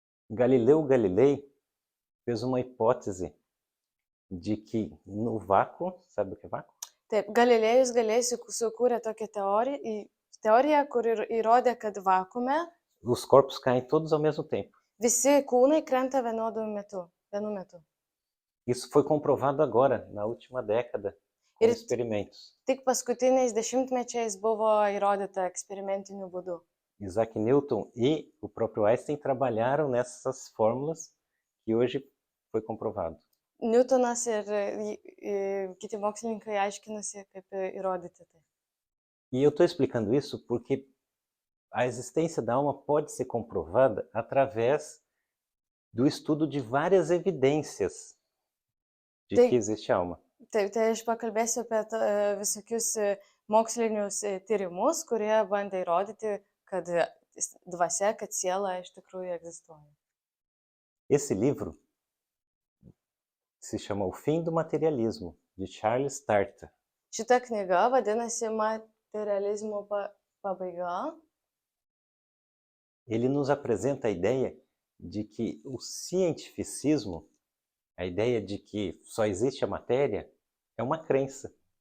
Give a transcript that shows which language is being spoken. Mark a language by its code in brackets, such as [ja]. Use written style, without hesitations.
[pt] Galileu Galilei fez uma hipótese de que no vácuo, sabe o que é vácuo? [lt] Taip, Galilėjus sukūrė tokią teoriją, kur įrodė, kad vakume [pt] Os corpos caem todos ao mesmo tempo. [lt] visi kūnai krenta vienu metu. [pt] Isso foi comprovado agora, na última década, com experimentos. [lt] Tik paskutiniais dešimtmečiais buvo įrodyta eksperimentiniu būdu. [pt] Isaac Newton e o próprio Einstein trabalharam nessas fórmulas que hoje foi comprovado. [lt] Newtonas ir kiti mokslininkai aiškinasi, kaip įrodyti tai. [pt] E eu estou explicando isso porque a existência da alma pode ser comprovada através do estudo de várias evidências de que existe alma. [lt] Taip, tai aš pakalbėsiu apie visokius mokslinius tyrimus, kurie bandė įrodyti, kad dvasia, kad siela iš tikrųjų egzistuoja. [pt] Esse livro se chama O Fim do Materialismo, de Charles Tarter. [lt] Šita knyga vadinasi Materializmo pabaiga. [pt] Ele nos apresenta a ideia de que o cientificismo, a ideia de que só existe a matéria, é uma crença.